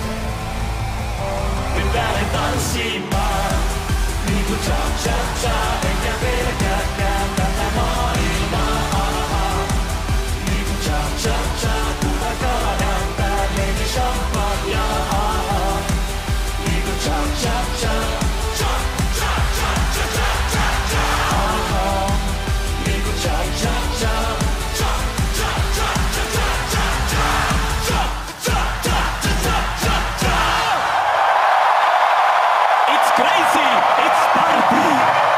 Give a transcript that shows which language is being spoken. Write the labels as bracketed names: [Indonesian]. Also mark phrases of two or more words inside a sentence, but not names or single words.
[Finnish] Nyt lähden tanssimaan niinku cha cha cha. Enkä pelkääkään tätä maailmaa. Niinku cha cha cha. Kun mä kaadan päälleni champagnea. Niinku cha cha cha. Cha cha cha cha cha cha cha. Niinku cha cha cha. Cha cha cha cha cha cha. Cha cha cha cha cha cha. [English] It's crazy. It's party.